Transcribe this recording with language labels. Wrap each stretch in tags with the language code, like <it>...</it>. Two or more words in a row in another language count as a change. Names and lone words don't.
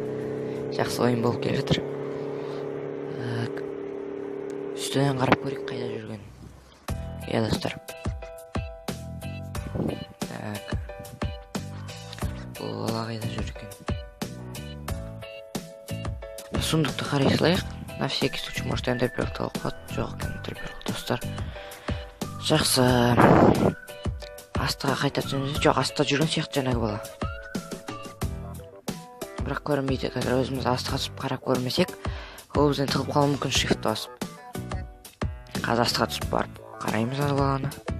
<kk>Жақсы ойын болып келе жатыр. Үстінен қарап көрейік, қайда жүрген. Достар. Бұл бала қайда жүр екен. Сундықты қарай салайық.</kk> <ru>На всякий случай, может,</ru> <kk>Ender Pearl талқылады. Жоқ екен Ender Pearl, достар. Жақсы. Астыға қайта түсеміз. Жоқ, астыға жүрген сияқты жаңағы бала. Бірақ көрінбейді. Қазір өзіміз астыға түсіп қарап көрмесек, ол бізден тығып қалу мүмкін, shift басып. Қазір астыға түсіп барып қараймыз ана баланы.</kk>